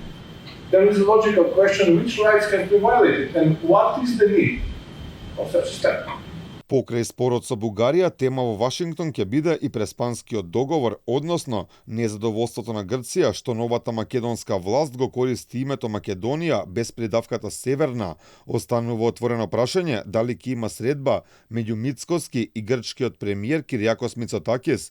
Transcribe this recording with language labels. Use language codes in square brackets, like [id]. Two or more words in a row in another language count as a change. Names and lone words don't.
[en] There is a logical question which rights can be violated and what is the need of such a step. [mk] Покрај спорот со Бугарија, тема во Вашингтон ќе биде и преспанскиот договор, односно незадоволството на Грција што новата македонска власт го користи името Македонија без придавката Северна. Останува отворено прашање дали ќе има средба меѓу Мицкоски и грчкиот премиер Киријакос Мицотакис.